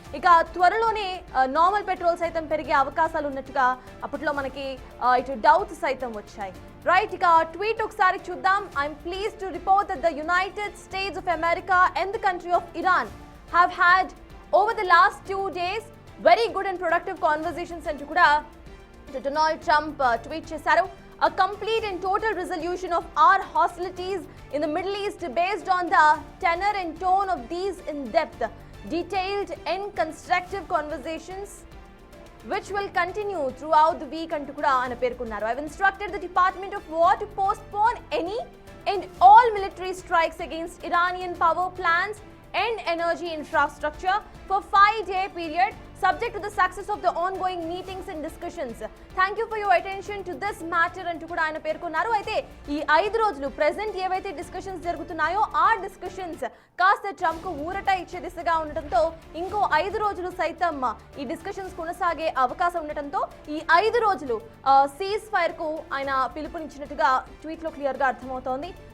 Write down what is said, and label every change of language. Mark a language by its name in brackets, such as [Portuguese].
[Telugu] ఇక త్వరలోనే normal petrol సైతం పెరిగే అవకాశాలు ఉన్నట్టుగా అప్పట్లో మనకి ఇటు డౌట్స్ సైతం వచ్చాయి. రైట్, ఇక ట్వీట్ ఒకసారి చూద్దాం. [English] I'm pleased to report that the United States of America and the country of Iran have had over the last 2 days very good and productive conversations [Telugu] అంటూ కూడా డొనాల్డ్ ట్రంప్ ట్వీట్ చేశారు. [English] A complete and total resolution of our hostilities in the Middle East based on the tenor and tone of these in-depth, detailed and constructive conversations which will continue throughout the week [Telugu] antu kuda ana perkunnaru. [English] I have instructed the Department of War to postpone any and all military strikes against Iranian power plants and energy infrastructure for 5-day period subject to the success of the ongoing meetings and discussions. Thank you for your attention to this matter [Telugu] అంటూ కూడా ఆయన పేర్కొన్నారు. అయితే ఈ 5 రోజులు present ఏవైతే discussions జరుగుతున్నాయో ఆ డిస్కషన్స్ కాస్త ట్రంప్ కు ఊరట ఇచ్చే దిశగా ఉండటంతో ఇంకో 5 రోజులు సైతం ఈ డిస్కషన్స్ కొనసాగే అవకాశం ఉండటంతో ఈ 5 రోజులు సీజ్ ఫైర్ కు ఆయన పిలుపునిచ్చినట్టుగా ట్వీట్ లో క్లియర్ గా అర్థమవుతోంది.